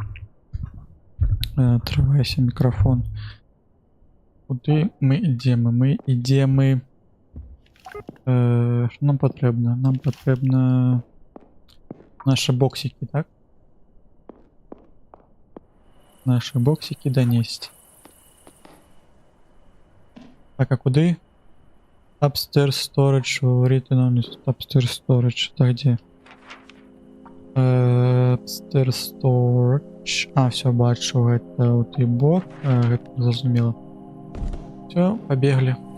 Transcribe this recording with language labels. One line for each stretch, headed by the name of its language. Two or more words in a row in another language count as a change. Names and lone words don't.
Russian: Отрывайся микрофон. Куды мы идем? Что нам потребно? Нам потребно наши боксики, так? Наши боксики донести. Так, а куды?
English: Upstairs storage, written on upstairs storage.
Russian: Так, где?
English: Upstairs storage.
Russian: А, все, бачу, это вот и бок. Это зрозуміло. Все, побегли.